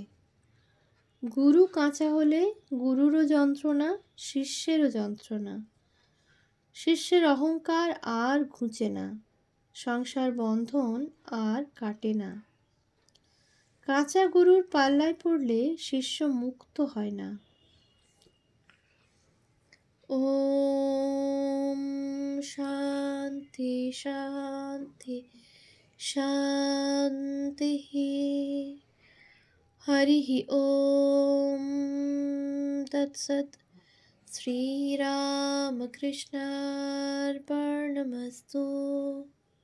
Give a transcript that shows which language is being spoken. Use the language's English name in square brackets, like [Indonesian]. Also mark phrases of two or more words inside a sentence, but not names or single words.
[Bangla] গুরু কাঁচা হলে গুরুরও যন্ত্রণা, শিষ্যেরও যন্ত্রণা। শিষ্যের অহংকার আর ঘুচে না, সংসার বন্ধন আর কাটে না। কাঁচা গুরুর পাল্লায় পড়লে শিষ্য মুক্ত হয় না। [Sanskrit] ওম शान्ति शान्ति शान्तिः। हरिः ॐ तत्सत्। श्रीरामकृष्णार्पणमस्तु।